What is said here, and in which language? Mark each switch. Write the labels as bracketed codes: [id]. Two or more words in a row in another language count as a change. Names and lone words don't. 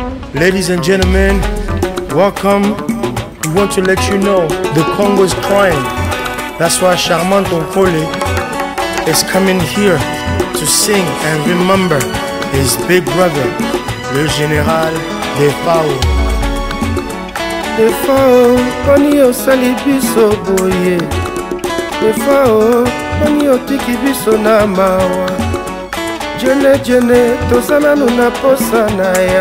[en] Ladies and gentlemen, welcome. We want to let you know the Congo is crying. That's why Charmant Onkole is coming here to sing and remember his big brother, [fr] le général [en] Defao. [ln] Defao, koni osali biso boye. Defao, koni otiki biso na mawa. Jene tozana nuna posa na ya.